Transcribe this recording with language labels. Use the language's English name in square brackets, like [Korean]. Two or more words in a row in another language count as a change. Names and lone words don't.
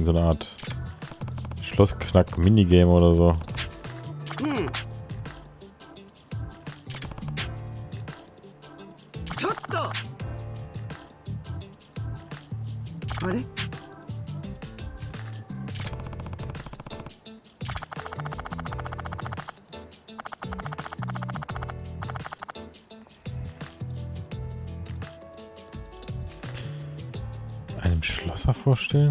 [German] So eine Art Schlossknack-Minigame oder so. [Japanese] Hm. ちょっと。あれ？ [German] Einem Schlosser vorstellen?